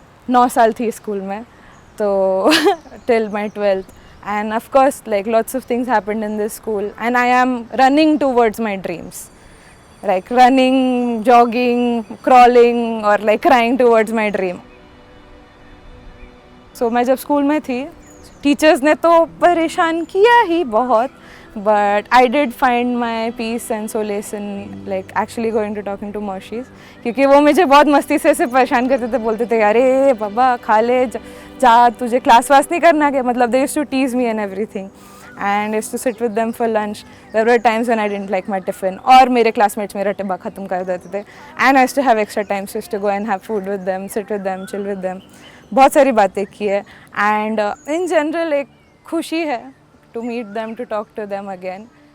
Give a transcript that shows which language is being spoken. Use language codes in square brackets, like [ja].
[hi] 9 साल थी स्कूल में तो [en] till my 12th, and of course like lots of things happened in this school, and I am running towards my dreams, like running, jogging, crawling or like crying towards my dream. [hi] So मैं जब school में थी teachers ने तो परेशान किया ही बहुत, [en] but I did find my peace and solace in like actually going to talking to Moshis, [hi] क्योंकि वो मुझे बहुत मस्ती से ऐसे परेशान करते थे, बोलते थे अरे बाबा खा ले जा, तुझे क्लास वास नहीं करना क्या, मतलब [en] they used to tease me and everything, and I used to sit with them for lunch. There were times when I didn't like my tiffin, [hi] और मेरे classmates मेरा टिब्बा ख़त्म कर देते थे, [en] and I used to have extra time, so I used to go and have food with them, sit with them, chill with them. [hi] बहुत सारी बातें की है, [en] and in general [hi] एक खुशी है [en] to meet them, to talk to them again.